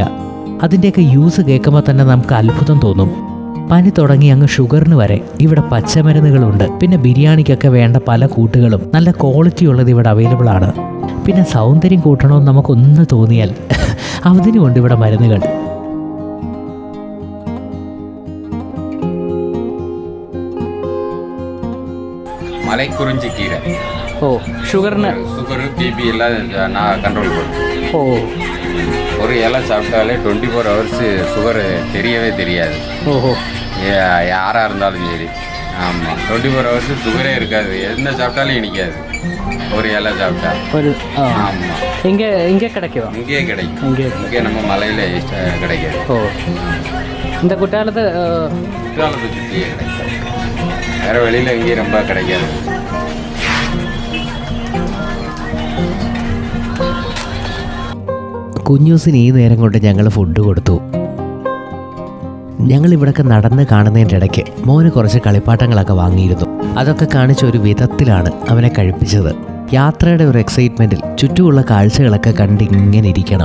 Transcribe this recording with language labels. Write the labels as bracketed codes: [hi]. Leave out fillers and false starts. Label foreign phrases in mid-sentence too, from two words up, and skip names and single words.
[ml] അതിൻ്റെയൊക്കെ യൂസ് കേൾക്കുമ്പോൾ തന്നെ നമുക്ക് അത്ഭുതം തോന്നും. പനി തുടങ്ങി അങ്ങ് ഷുഗറിന് വരെ ഇവിടെ പച്ചമരുന്നുകളുണ്ട്. പിന്നെ ബിരിയാണിക്കൊക്കെ വേണ്ട പല കൂട്ടുകളും നല്ല ക്വാളിറ്റി ഉള്ളത് ഇവിടെ അവൈലബിൾ ആണ്. പിന്നെ സൗന്ദര്യം കൂട്ടണമെന്ന് നമുക്കൊന്ന് തോന്നിയാൽ അതിനുമുണ്ട് ഇവിടെ മരുന്നുകൾ. [ta] மலைக்குறிஞ்சி கீரை. [ml] ഷുഗർ [ta] பிபி எல்லாம் நான் கண்ட்ரோல் பண்ணுறேன். ஒரு இலை சாப்பிட்டாலே 24 ஹவர்ஸ் சுகர் தெரியவே தெரியாது. யாராக இருந்தாலும் சரி. ஆமாம், 24 ஹவர்ஸ் சுகரே இருக்காது. என்ன சாப்பிட்டாலும் இனிக்காது ஒரு இலை சாப்பிட்டா. ஆமாம், இங்கே கிடைக்கும். இங்கேயே கிடைக்கும். இங்கே நம்ம மலையில் கிடைக்காது. இந்த குற்றாலத்தை சுற்றியே கிடைக்கும். வேறு வெளியில் எங்கேயும் ரொம்ப கிடைக்காது. [ml] കുഞ്ഞൂസിന് ഈ നേരം കൊണ്ട് ഞങ്ങൾ ഫുഡ് കൊടുത്തു. ഞങ്ങളിവിടൊക്കെ നടന്ന് കാണുന്നതിൻ്റെ ഇടയ്ക്ക് മോന് കുറച്ച് കളിപ്പാട്ടങ്ങളൊക്കെ വാങ്ങിയിരുന്നു. അതൊക്കെ കാണിച്ച ഒരു വിധത്തിലാണ് അവനെ കഴിപ്പിച്ചത്. യാത്രയുടെ ഒരു എക്സൈറ്റ്മെൻറ്റിൽ ചുറ്റുമുള്ള കാഴ്ചകളൊക്കെ കണ്ട് ഇങ്ങനെ ഇരിക്കണം.